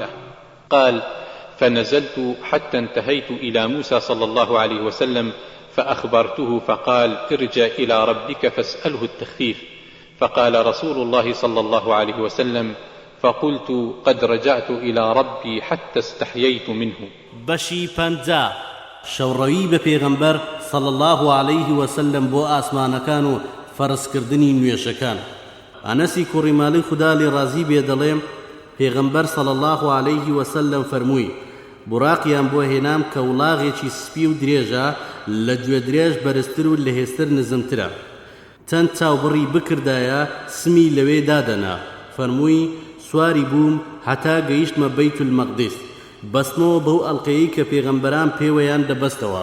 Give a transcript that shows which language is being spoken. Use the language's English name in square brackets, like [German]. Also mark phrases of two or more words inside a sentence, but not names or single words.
[Arabic] قال: فنزلت حتى انتهيت إلى موسى صلى الله عليه وسلم فأخبرته، فقال: ارجع إلى ربك فاسأله التخفيف. فقال رسول الله صلى الله عليه وسلم: فقلت: قد رجعت إلى ربي حتى استحييت منه. [Central Kurdish] بشي پنجا شەوڕەوی بە پێغەمبەر [Arabic] صلى الله عليه وسلم [Central Kurdish] بۆ ئاسمانەکان و فەرزکردنی نوێژەکان. ئەنەسی کوڕی ماڵی خوددا لێ ڕازی بێ دەڵێم پێغەمبەر [Arabic] صلى الله عليه وسلم [Central Kurdish] فەرمووی: بوراقیان بۆ هێنام کە وڵاغێکی سپی و درێژە، لە گوێ درێژ بەرزتر و لە هێستر نزمترە. چەند چاوبڕی بکردایە سمی لەوێ دادەنا. فەرمووی: سواری بووم هەتا گەیشتمە بەیت المەقدس، بەستمەوە بەو ئەڵقەیەی کە پێغەمبەران پێوەیان دەبەستەوە.